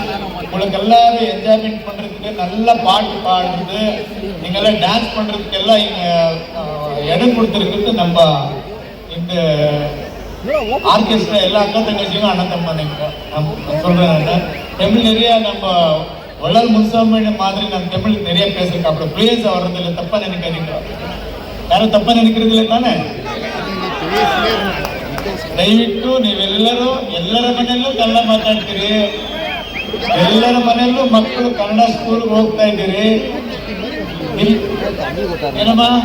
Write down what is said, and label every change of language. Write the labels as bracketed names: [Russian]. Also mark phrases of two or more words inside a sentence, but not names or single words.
[Tamil] உங்களுக்கு எல்லாரும் என்ஜாய்மெண்ட் பண்றதுக்கு நல்ல பாட்டு பாடுறது, நீங்க எல்லாம் டான்ஸ் பண்றதுக்கு எல்லாம் இங்க இடம் கொடுத்துருக்கு. நம்ம இந்த ஆர்கெஸ்ட்ரா எல்லா அக்கா தங்கச்சியும் அண்ணன் தம்பி சொல்றேன். தமிழ் நிறைய நம்ம வள்ளல் முன்சாமி மாதிரி நான் தமிழ் நிறைய பேசுறேன். அப்புறம் பிளேஸ் வர்றது இல்லை, தப்பா நினைக்காதீங்க. [Kannada] ಯಾರು ತಪ್ಪ ನೆನಕಿರೋದಿಲ್ಲ ತಾನೆ? ದಯವಿಟ್ಟು ನೀವೆಲ್ಲರೂ ಎಲ್ಲರ ಮನೆಯಲ್ಲೂ ಕನ್ನಡ ಮಾತಾಡ್ತೀರಿ, ಎಲ್ಲರ ಮನೆಯಲ್ಲೂ ಮಕ್ಕಳು ಕನ್ನಡ ಸ್ಕೂಲ್ಗೆ ಹೋಗ್ತಾ ಇದ್ದೀರಿ. ಏನಮ್ಮ?